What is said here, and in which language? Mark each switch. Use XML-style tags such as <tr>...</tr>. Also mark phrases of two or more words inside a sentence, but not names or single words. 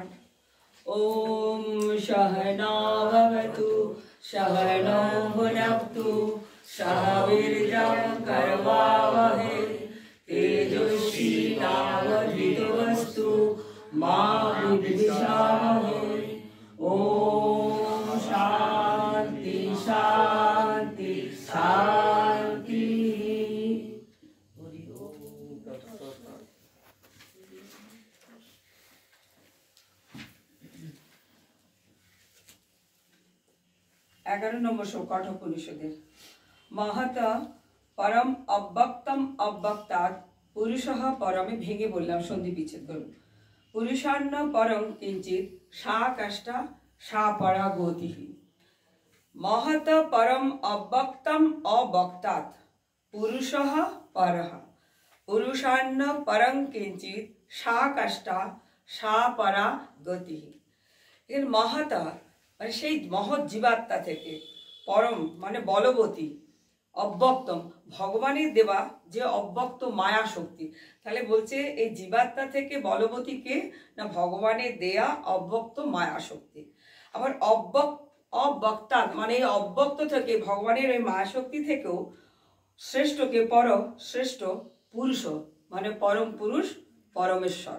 <sa>ওম সহনা ভবতু সহনৌ ভুনক্তু সহ বীর্যং করবাবহৈ তেজস্বী নাবধীতমস্তু মা বিদ্বিষাবহৈ। ओम शांति शांति शांति।</sa> <bn>11 নম্বর শ্লোক কঠোপনিষদের।</bn> <sa>महत परम अव्यक्तम अव्यक्तात् पुरुषः परमे</sa> <bn>ভেঙে বললাম সন্ধি বিচ্ছেদ করুন।</bn> <sa>पुरुषान्न परम किंचित सा कष्टा सा परा गति। महत परम अव्यक्तम अव्यक्तात् पुरुषः परः पुरुषान्न परम किंचित सा कष्टा सा परा गति। इन महत</sa> <bn>মানে সেই মহৎ জীবাত্মা থেকে, পরম মানে বলবতী, অব্যক্তম ভগবানের দেওয়া যে অব্যক্ত মায়া শক্তি। তাহলে বলছে এই জীবাত্মা থেকে বলবতী কে না ভগবানের দেয়া অব্যক্ত মায়া শক্তি। আবার অব্যক্তা মানে এই অব্যক্ত থেকে ভগবানের এই মায়া শক্তি থেকেও শ্রেষ্ঠকে পর শ্রেষ্ঠ পুরুষ মানে পরম পুরুষ পরমেশ্বর।</bn>